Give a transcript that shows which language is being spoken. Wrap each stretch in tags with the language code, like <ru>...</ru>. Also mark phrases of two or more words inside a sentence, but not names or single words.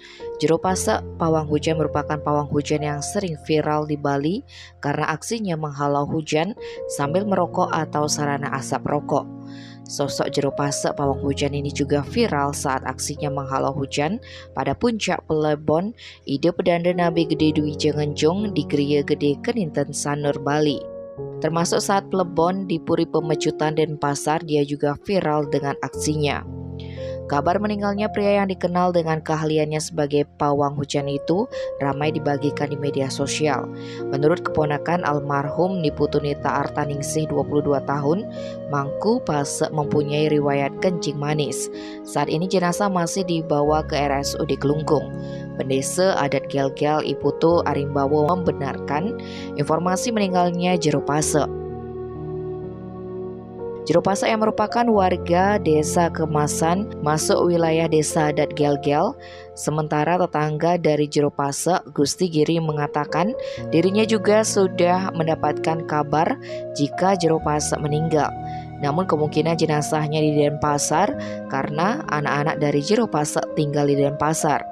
<id>Jero Pase Pawang Hujan merupakan pawang hujan yang sering viral di Bali karena aksinya menghalau hujan sambil merokok atau sarana asap rokok. Sosok Jero Pase Pawang Hujan ini juga viral saat aksinya menghalau hujan pada puncak Plebon Ide Pedanda Nabi Gede Dwi Jengenjong di Geria Gede Keninten Sanur Bali. Termasuk saat Plebon di Puri Pemecutan Denpasar, dia juga viral dengan aksinya. Kabar meninggalnya pria yang dikenal dengan keahliannya sebagai pawang hujan itu ramai dibagikan di media sosial. Menurut keponakan almarhum Niputunita Artaningsih 22 tahun, Mangku Pase mempunyai riwayat kencing manis. Saat ini jenazah masih dibawa ke RSUD Kelungkung. Pendesa adat Gel-Gel Iputu Arimbawo membenarkan informasi meninggalnya Jero Pase. Jero Pase yang merupakan warga desa Kemasan masuk wilayah desa adat Gel-Gel. Sementara tetangga dari Jero Pase, Gusti Giri, mengatakan dirinya juga sudah mendapatkan kabar jika Jero Pase meninggal. Namun kemungkinan jenazahnya di Denpasar karena anak-anak dari Jero Pase tinggal di Denpasar.</id>